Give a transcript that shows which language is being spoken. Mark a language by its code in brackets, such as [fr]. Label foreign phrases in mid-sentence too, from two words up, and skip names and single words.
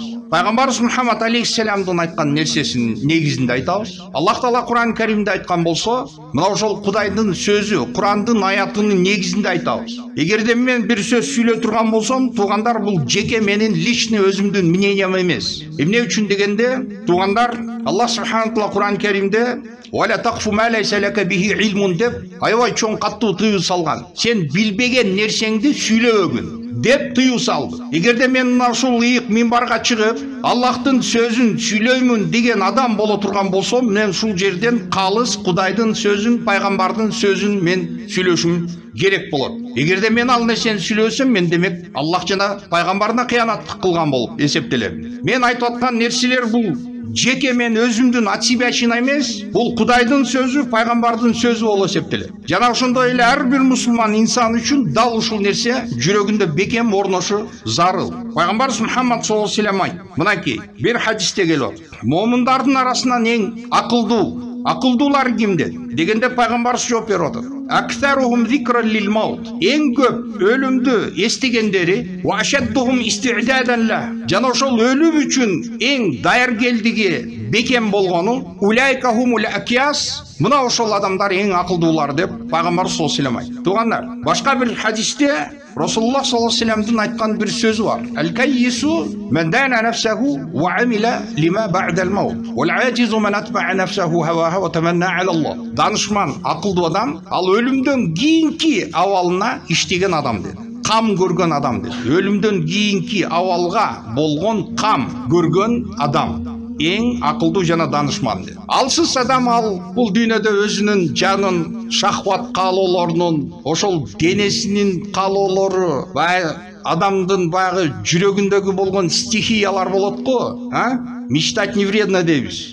[ky] Пайгамбарыбыз Мухаммад алейхиссаламдын айткан нерсесинин негизинде айтабыз. Аллах Таала Куран Каримде айткан болсо, мына ошол Кудайдын сөзү, Курандын аятынын негизинде айтабыз. Эгерде мен бир сөз сүйлөй турган болсом, туугандар, бул жеке менин личный өзүмдүн мнениям эмес. Эмне үчүн дегенде, туугандар, Аллах Субханаху Таала Куран Каримде [ar] «ولا تقف ما ليس لك به علم» [ky] деп аябай чоң каттуу тыюу салган. Сен билбеген нерсеңди сүйлөбөгүн деп тыюу салды. Эгерде мен ушул ыйык минбарга чыгып, Аллахтын сөзүн сүйлөймүн деген адам боло турган болсом, мен ушул жерден калыс Кудайдын сөзүн, пайгамбардын сөзүн мен сүйлөшүм керек болот. Эгерде мен ал нерсени сүйлөсөм, мен демек Аллах жана пайгамбарына кыянаттык кылган болуп эсептелем. Мен айтып аткан нерселер бул жеке мен өзүмдүн [ru] от себя [ky] эмес, бул Кудайдын сөзү, пайгамбардын сөзү болуп эсептелет. Жана ошондой эле ар бир мусулман инсан үчүн дал ушул нерсе жүрөгүндө бекем орношу зарыл. Пайгамбарыбыз Мухаммад [ar] صلى الله عليه وسلم [ky] мынакей бир хадисте келип атат. Момундардын арасынан эң акылдуулар кимдер дегенде пайгамбарыбыз жооп берип атат. [ar] أكثرهم ذكرا للموت. [ky] Эң көп өлүмдү эстегендери [ar] وأشدهم استعدادا له. [ky] Жана ошол өлүм үчүн эң даяргелдиги бекем болгону [ar] أولئك هم الأكياس. [ky] Мына ошол адамдар эң акылдуулар деп пайгамбар [ar] صلى الله عليه وسلم [ky] айтты. Туугандар, башка бир хадисте Расулуллах [ar] صلى الله عليه وسلم [ky] айткан бир сөзү бар. [ar] الكيس من دان نفسه وعمل لما بعد الموت. والعاجز من أتبع نفسه هواها وتمنى على الله. [ky] Данышман, акылдуу адам, ал өлүмдөн кийинки абалына иштеген адам dedi. Кам көргөн адам dedi. Өлүмдөн кийинки абалга болгон кам көргөн адам эң акылдуу жана данышман dedi. Алсыз адам ал бул дүйнөдө өзүнүн жанын, шахват каалоолорунун, ошол денесинин каалоолору, адамдын баягы жүрөгүндөгү болгон стихиялар болот го, [ru] мечтать не вредно [ky] дейбиз.